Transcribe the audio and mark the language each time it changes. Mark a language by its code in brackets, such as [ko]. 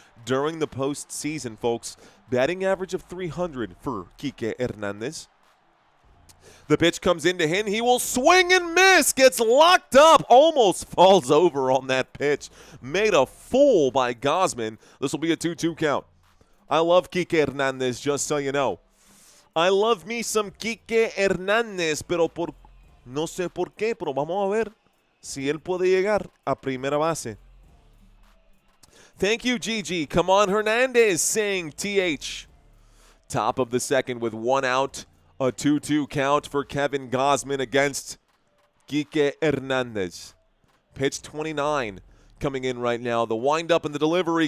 [en] During the postseason, folks, batting average of 300 for Kike Hernandez. The pitch comes into him. He will swing and miss. Gets locked up. Almost falls over on that pitch. Made a fool by Gausman. This will be a 2-2 count. I love Kike Hernandez, just so you know. I love me some Kike Hernandez, [es] pero no sé por qué, pero vamos a ver si él puede llegar a primera base. [en] Thank you, Gigi. Come on, Hernandez saying TH. Top of the second with 1 out. A 2-2 count for Kevin Gausman against Kike Hernandez. Pitch 29 coming in right now. The windup and the delivery.